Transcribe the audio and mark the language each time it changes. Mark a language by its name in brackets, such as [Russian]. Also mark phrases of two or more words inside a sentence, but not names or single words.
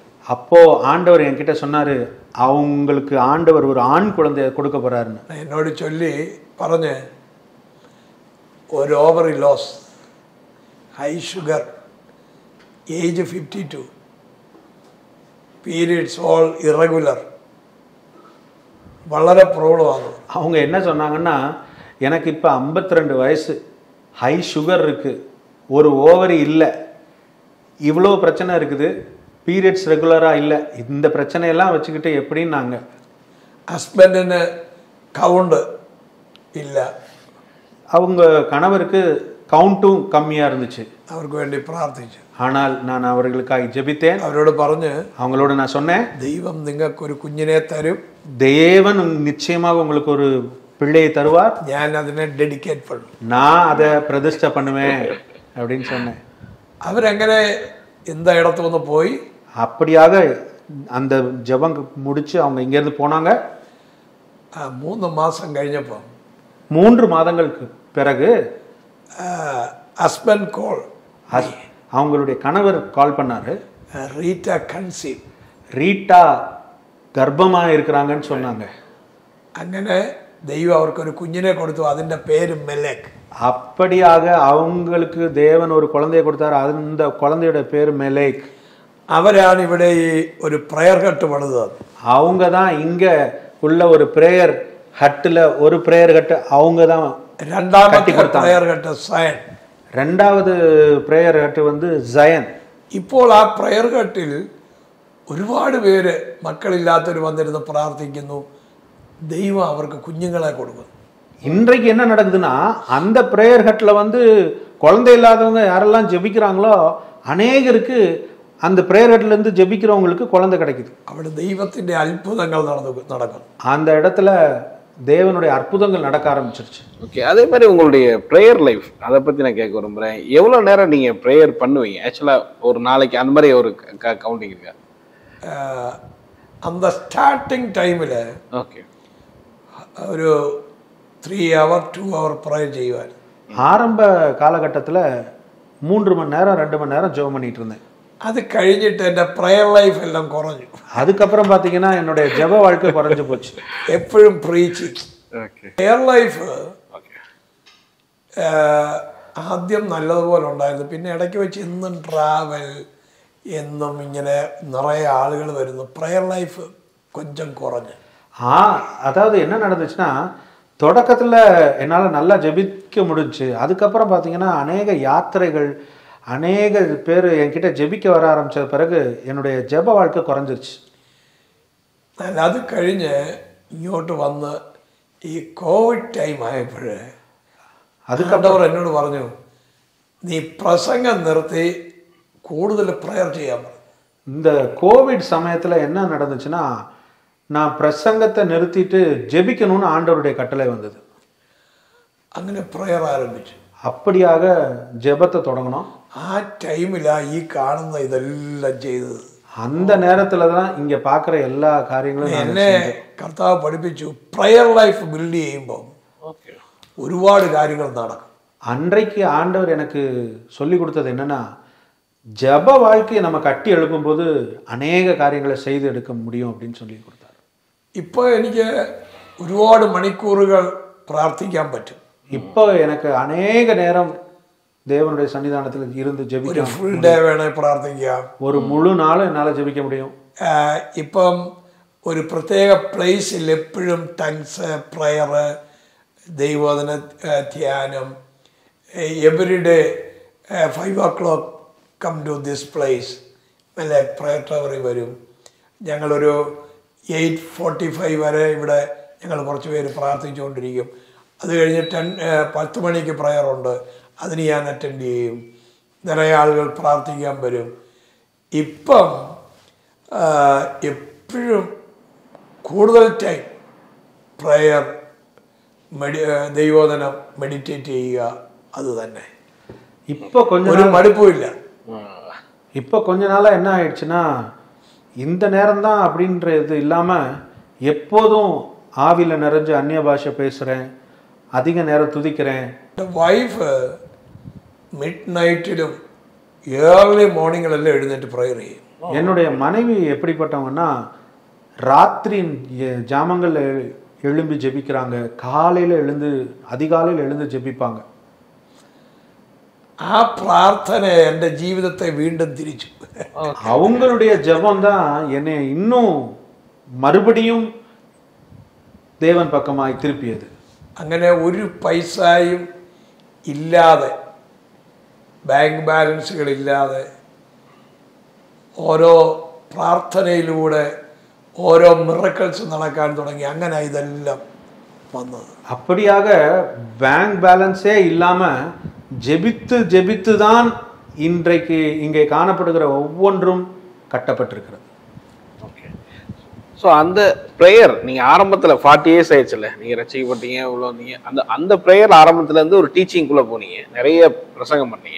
[Tamil] அப்போ ஆண்டவர் என்கிட்ட சொன்னாரு, அவங்களுக்கு ஆண்டவர் ஒரு ஆண் குழந்தைய கொடுக்க போறாருன்னு. [Malayalam] എന്നോട് ചൊല്ലി പറഞ്ഞ്, ഒരു [English] ovary loss, high sugar, age 52, periods all irregular, [Malayalam] വളരെ [Tamil] ப்ராப்ளம் ஆகும். அவங்க என்ன சொன்னாங்கன்னா, எனக்கு இப்போ 52 வயசு, [English] high sugar [Tamil] இருக்குது, ஒரு ஓவரி இல்லை, இவ்வளோ பிரச்சனை இருக்குது, பீரியட்ஸ் ரெகுலராக இல்லை, இந்த பிரச்சனையெல்லாம் வச்சுக்கிட்டு எப்படின்னாங்க. ஹஸ்பண்டுன்னு கவுண்டு இல்லை, அவங்க கணவருக்கு கவுண்ட்டும் கம்மியாக இருந்துச்சு. அவருக்கு வேண்டி பிரார்த்திச்சு. ஆனால் நான் அவர்களுக்காக ஜெபித்தேன். [Malayalam] അവരോട് പറഞ്ഞ്, [Tamil] அவங்களோட நான் சொன்னேன், [Malayalam] ദൈവം നിങ്ങൾക്ക് ഒരു കുഞ്ഞിനെ തരും, [Tamil] தேவன் நிச்சயமாக உங்களுக்கு ஒரு பிள்ளையை தருவார், [Malayalam] ഞാൻ അതിനെ ഡെഡിക്കേറ്റ് பண்ணும், [Tamil] நான் அதை பிரதிஷ்டை பண்ணுவேன் அப்படின்னு சொன்னேன். അവരങ്ങനെ இந்த இடத்து வந்து போய் அப்படியாக அந்த ஜெபம் முடிச்சு அவங்க இங்கேருந்து போனாங்க. [Malayalam] 3 மாதம் കഴിഞ്ഞപ്പോൾ [Tamil] 3 மாதங்களுக்கு பிறகு [English] husband call, [Tamil] அவங்களுடைய கணவர் கால் பண்ணாரு. [English] ரீட்டா கன்சீவ், [Tamil] ரீட்டா கர்ப்பமாக இருக்கிறாங்கன்னு சொன்னாங்க. [Malayalam] അങ്ങനെ ദൈവം അവർക്കൊരു കുഞ്ഞിനെ കൊടുത്തു, അതിൻ്റെ പേര് മെലേക്ക്. [Tamil] அப்படியாக அவங்களுக்கு தேவன் ஒரு குழந்தையை கொடுத்தாரு, அந்த குழந்தையோட பேர் மெலேக். [Malayalam] അവരാണ് ഇവിടെ ഈ ഒരു [English] prayer hut [Malayalam] പണിതത്. [Tamil] அவங்க தான் இங்கே உள்ள ஒரு [English] prayer hutil [Tamil] ஒரு [English] prayer hutu [Tamil] அவங்க தான். [Malayalam] രണ്ടാമത്തെ [English] prayer hut [Malayalam] സയൻ, [Tamil] ரெண்டாவது [English] prayer hutu [Tamil] வந்து ஜயன். [Malayalam] ഇപ്പോൾ ആ [English] prayer hutil [Malayalam] ഒരുപാട് പേര് മക്കളില്ലാത്തവർ വന്നിരുന്ന് പ്രാർത്ഥിക്കുന്നു, ദൈവം അവർക്ക് കുഞ്ഞുങ്ങളെ കൊടുക്കുന്നു. [Tamil] இன்றைக்கு என்ன நடக்குதுன்னா, அந்த [English] prayer hutil [Tamil] வந்து குழந்தை இல்லாதவங்க யாரெல்லாம் ஜெபிக்கிறாங்களோ அநேகருக்கு அந்த [English] prayer hutlerundhu [Tamil] ஜெபிக்கிறவங்களுக்கு குழந்தை கிடைக்குது. [Malayalam] അവിടെ ദൈവത്തിൻ്റെ അത്ഭുതങ്ങൾ നടക്കും. [Tamil] அந்த இடத்துல தேவனுடைய அற்புதங்கள் நடக்க ஆரம்பிச்சிருச்சு. ஓகே, அதே மாதிரி உங்களுடைய [English] prayer life [Tamil] அதை பற்றி நான் கேட்க விரும்புகிறேன். எவ்வளோ நேரம் நீங்கள் ப்ரேயர் பண்ணுவீங்க ஆக்சுவலாக ஒரு நாளைக்கு? அந்த மாதிரி ஒரு கவுண்டிங் இருக்கா? அந்த [English] starting timeil [Tamil] ஓகே, ഒരു [English] 3 hour 2 hour [Tamil] ப்ரேயர் செய்வார். ஆரம்ப காலகட்டத்தில் 3 மணி நேரம் 2 மணி நேரம் ஜெபம் பண்ணிட்டு இருந்தேன். [Malayalam] അത് കഴിഞ്ഞിട്ട് എൻ്റെ [English] prayer life [Malayalam] എല്ലാം കുറഞ്ഞു. [Tamil] அதுக்கப்புறம் பார்த்தீங்கன்னா என்னுடைய ஜெப வாழ்க்கை குறைஞ்சு போச்சு. [Malayalam] എപ്പോഴും പ്രീച്ചിങ്. [English] prayer life [Malayalam] ആദ്യം നല്ലതുപോലെ ഉണ്ടായിരുന്നു, പിന്നെ ഇടയ്ക്ക് വെച്ച് എന്നും ട്രാവൽ, എന്നും ഇങ്ങനെ നിറയെ ആളുകൾ വരുന്നു, [English] prayer life [Malayalam] கொஞ்சம் കുറഞ്ഞു. [Tamil] அதாவது என்ன நடந்துச்சுன்னா, தொடக்கத்தில் என்னால் நல்லா ஜெபிக்க முடிஞ்சுச்சு. அதுக்கப்புறம் பார்த்தீங்கன்னா அநேக யாத்திரைகள், அநேக பேர் என்கிட்ட ஜெபிக்க வர ஆரம்பித்த பிறகு என்னுடைய ஜெப வாழ்க்கை குறைஞ்சிருச்சு. [Malayalam] അത് കഴിഞ്ഞ് ഇങ്ങോട്ട് വന്ന് ഈ കോവിഡ് ടൈം ആയപ്പോൾ അതുകണ്ടവർ എന്നോട് പറഞ്ഞു, നീ പ്രസംഗം നിർത്തി കൂടുതൽ പ്രയർ ചെയ്യാൻ പറഞ്ഞു. [Tamil] இந்த கோவிட் சமயத்தில் என்ன நடந்துச்சுன்னா, நான் பிரசங்கத்தை நிறுத்திட்டு ஜெபிக்கணும்னு ஆண்டவருடைய கட்டளை வந்தது. [Malayalam] അങ്ങനെ പ്രയർ ആരംഭിച്ചു. [Tamil] அப்படியாக ஜெபத்தை தொடங்கணும். [Malayalam] ആ ടൈമിലാണ് ഈ കാണുന്ന ഇതെല്ലാം ചെയ്തത്. [Tamil] அந்த நேரத்தில் தான் இங்கே பார்க்குற எல்லா காரியங்களும் [Malayalam] എന്നെ കർത്താവ് പഠിപ്പിച്ചു, [English] prayer life build [Malayalam] ചെയ്യുമ്പോൾ ഒരുപാട് കാര്യങ്ങൾ നടക്കും. [Tamil] அன்றைக்கு ஆண்டவர் எனக்கு சொல்லி கொடுத்தது என்னன்னா, ஜெப வாழ்க்கையை நம்ம கட்டி எழுப்பும்போது அநேக காரியங்களை செய்து எடுக்க முடியும் அப்படின்னு சொல்லி கொடுத்தார். [Malayalam] ഇപ്പോൾ എനിക്ക് ഒരുപാട് മണിക്കൂറുകൾ പ്രാർത്ഥിക്കാൻ പറ്റും. [Tamil] இப்போ எனக்கு அநேக நேரம் தேவனுடைய சன்னிதானத்தில் இருந்து ஜெபிக்க, [English] full day [Malayalam] വേണേൽ പ്രാർത്ഥിക്കാം, [Tamil] ஒரு முழு நாளும் என்னால் ஜெபிக்க முடியும். [Malayalam] ഇപ്പം ഒരു പ്രത്യേക പ്ലേസിൽ എപ്പോഴും ടങ്സ്, പ്രയർ, ദൈവവചന ധ്യാനം, [English] every day 5 o'clock come to this place, [Malayalam] അല്ലെ പ്രയർ ടവറിൽ വരും. ഞങ്ങളൊരു 8:45 വരെ ഇവിടെ ഞങ്ങൾ കുറച്ച് പേര് പ്രാർത്ഥിച്ചുകൊണ്ടിരിക്കും. അത് കഴിഞ്ഞ് 10 മണിക്ക് പ്രയറുണ്ട്, അതിന് ഞാൻ അറ്റൻഡ് ചെയ്യും. നിറയെ ആളുകൾ പ്രാർത്ഥിക്കാൻ വരും. ഇപ്പം എപ്പോഴും കൂടുതൽ [English] time prayer, [Malayalam] ദൈവോധനം, മെഡിറ്റേറ്റ് ചെയ്യുക, അത് തന്നെ. [Tamil] இப்போ [Malayalam] ഒരു മടുപ്പുമില്ല. [Tamil] இப்போ கொஞ்ச நாளாக என்ன ஆயிடுச்சுன்னா, இந்த நேரம்தான் அப்படின்றது இல்லாமல் எப்போதும் ஆவியில் நிறைஞ்சு அந்நிய பாஷை பேசுகிறேன், அதிக நேரம் துதிக்கிறேன். [Malayalam] വൈഫ് [English] mid nightilum early morningilellam [Malayalam] എഴുന്നേറ്റ് പ്രയർ ചെയ്യും. [Tamil] என்னுடைய மனைவி எப்படிப்பட்டவங்கன்னா, ராத்திரி ஜாமங்கள் எழும்பி ஜெபிக்கிறாங்க, காலையில் எழுந்து அதிகாலையில் எழுந்து ஜெபிப்பாங்க. [Malayalam] ആ പ്രാർത്ഥന എൻ്റെ ജീവിതത്തെ വീണ്ടും തിരിച്ചു. [Tamil] அவங்களுடைய ஜெபம் தான் என்னை இன்னும் மறுபடியும் தேவன் பக்கமாய் திருப்பியது. [Malayalam] അങ്ങനെ ഒരു പൈസയും ഇല്ലാതെ, [English] bank balancukalillathe [Malayalam] ഓരോ പ്രാർത്ഥനയിലൂടെ ഓരോ മിറക്കിൾസ് നടക്കാൻ തുടങ്ങി. അങ്ങനെ ഇതെല്ലാം വന്നത്. [Tamil] அப்படியாக [English] bank balance [Tamil] இல்லாமல் ஜெபித்து ஜெபித்து தான் இன்றைக்கு இங்கே காணப்படுகிற ஒவ்வொன்றும் கட்டப்பட்டிருக்கிறது. ஓகே. ஸோ அந்த ப்ரேயர் நீங்கள் ஆரம்பத்தில் 40 இயர்ஸ் ஆயிடுச்சுல்ல, நீங்கள் ரசிக்கப்பட்டீங்க இவ்வளோ, நீங்கள் அந்த ப்ரேயர் ஆரம்பத்துலேருந்து ஒரு டீச்சிங்குள்ளே போனீங்க, நிறைய பிரசங்கம் பண்ணீங்க.